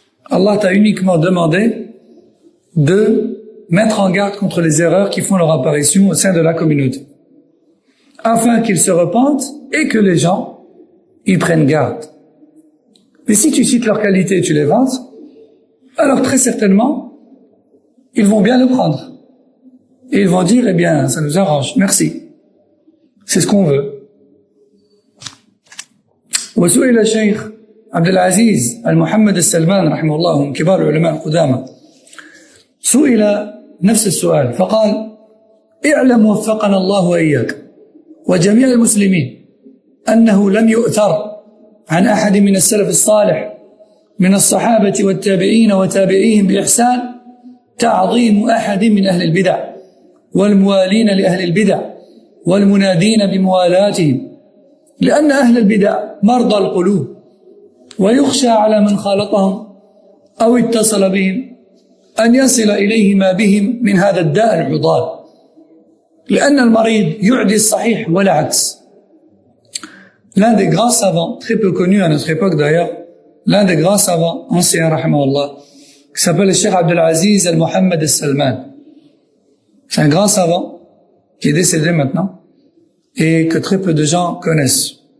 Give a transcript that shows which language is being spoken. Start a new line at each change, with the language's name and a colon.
French: Allah t'a uniquement demandé de mettre en garde contre les erreurs qui font leur apparition au sein de la communauté, afin qu'ils se repentent et que les gens y prennent garde. Mais si tu cites leurs qualités et tu les vantes, alors très certainement, ils vont bien le prendre. Et ils vont dire, eh bien, ça nous arrange, merci. C'est ce qu'on veut.
Arabic: وسئل الشيخ عبد العزيز المحمد السلمان رحمه الله من كبار العلماء القدامى سئل نفس السؤال فقال اعلم وفقنا الله وإياك وجميع المسلمين أنه لم يؤثر عن أحد من السلف الصالح من الصحابة والتابعين وتابعيهم بإحسان تعظيم أحد من أهل البدع والموالين لأهل البدع والمنادين بموالاتهم لأن أهل البدع مرضى القلوب ويخشى على من خالطهم أو اتصل بهم أن يصل إليه ما بهم من هذا الداء العضال لأن المريض يعدي الصحيح ولا عكس.
French: L'un des grands savants, très peu connu à notre époque d'ailleurs, l'un des grands savants anciens, rahimahullah, qui s'appelle le Cheikh Abdel Aziz al-Mohammed al-Salman. C'est un grand savant qui est décédé maintenant et que très peu de gens connaissent.